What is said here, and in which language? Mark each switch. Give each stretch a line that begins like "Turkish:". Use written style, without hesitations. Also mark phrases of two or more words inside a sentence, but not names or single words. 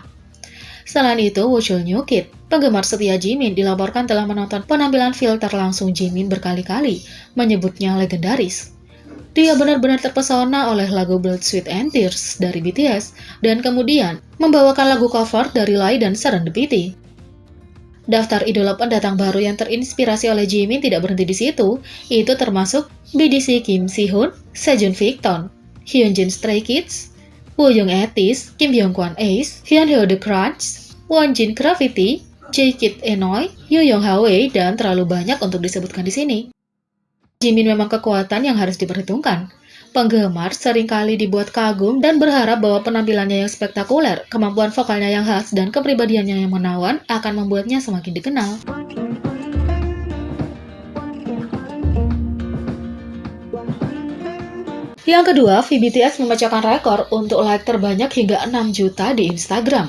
Indonesian: Selain itu, Woo Chul-kit, penggemar setia Jimin, dilaporkan telah menonton penampilan Filter langsung Jimin berkali-kali, menyebutnya legendaris. Dia benar-benar terpesona oleh lagu Blood, Sweat and Tears dari BTS, dan kemudian membawakan lagu cover dari Lie dan Serendipity. Daftar idola pendatang baru yang terinspirasi oleh Jimin tidak berhenti di situ, itu termasuk BDC Kim Si-hoon, Sejun Victon, Hyunjin Stray Kids, Wooyoung Etis, Kim Byung-kwon Ace, Hyunhyo The Crunch, Wonjin Gravity, J-Kid Enoy, Yoo Young-hae, dan terlalu banyak untuk disebutkan di sini. Jimin memang kekuatan yang harus diperhitungkan. Penggemar seringkali dibuat kagum dan berharap bahwa penampilannya yang spektakuler, kemampuan vokalnya yang khas, dan kepribadiannya yang menawan akan membuatnya semakin dikenal. Yang kedua, VBTS memecahkan rekor untuk like terbanyak hingga 6 juta di Instagram.